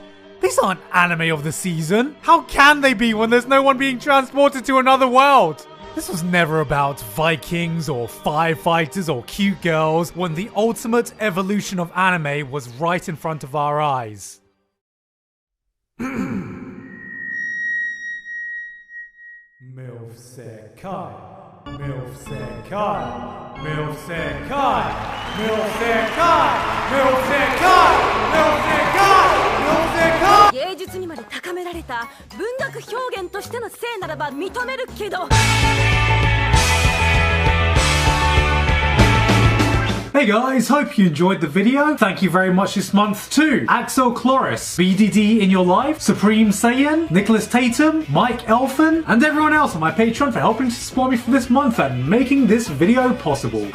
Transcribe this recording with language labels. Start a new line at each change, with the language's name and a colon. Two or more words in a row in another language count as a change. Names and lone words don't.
English: These aren't anime of the season. How can they be when there's no one being transported to another world? This was never about Vikings or firefighters or cute girls when the ultimate evolution of anime was right in front of our eyes.
Japanese: Milf Sekai. Milf Sekai. Milf Sekai. Milf Sekai. Milf Sekai. Milf Sekai. Milf Sekai. 芸術にまで高められた文学表現としての性ならば認めるけど。
English: Hey guys, hope you enjoyed the video. Thank you very much this month to Axel Chloris, BDD in your life, Supreme Saiyan, Nicholas Tatum, Mike Elfin, and everyone else on my Patreon for helping to support me for this month and making this video possible.